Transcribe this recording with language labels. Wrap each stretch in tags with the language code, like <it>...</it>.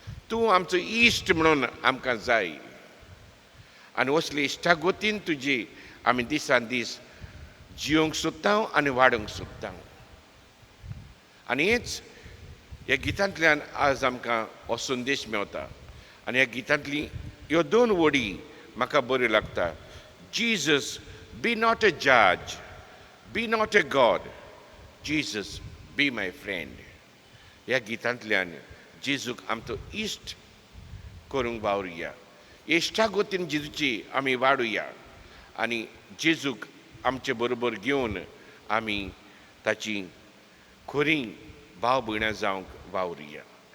<kok>तूं आमचो इश्ट म्हणून आमकां जाय. आनी असली इश्टागोतीन तुजी आमी दिसान दीस जियोंक सोदता आनी वाडोवंक सोदता. आनी हेच ह्या गितांतल्यान आज आमकां हो संदेश मेवता. आनी ह्या गितांतली ह्यो दोन वडी म्हाका बऱ्यो लागता.</kok> <en>Jesus B not a जज, B not a God, Jesus be my friend.</en> <kok>ह्या गितांतल्यान जेजूक आमचो इश्ट करूंक वावरुया. इश्टागोतीन जेजूची आमी वाडुया आनी जेजूक आमचे बरोबर घेवन आमी ताची खरी भाव भयणां जावंक वावरुया.</kok>